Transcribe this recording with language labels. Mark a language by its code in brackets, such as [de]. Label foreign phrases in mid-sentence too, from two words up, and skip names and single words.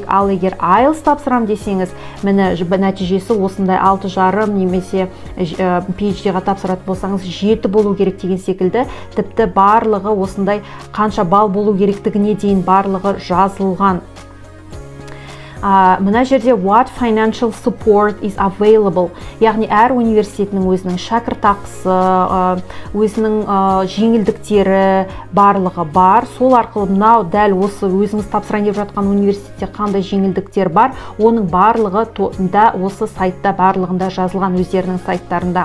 [kk] Ал егер IELTS тапсырам десеңіз, нәтижесі осындай 6,5 немесе PhD-ға тапсыратын болсаңыз 7 болу керек деген секілді. Тіпті барлығы осындай қанша балл болу керектігіне дейін барлығы жазылған. Мына жерде [en] what financial support is available, [kk] яғни әр университетінің өзінің шәкіртақысы, өзінің жеңілдіктері барлығы бар. Сол арқылы мынау дәл осы өзіңіз тапсырайын деп жатқан университетте қандай жеңілдіктер бар, оның барлығы да осы сайтта барлығында жазылған, өздерінің сайттарында.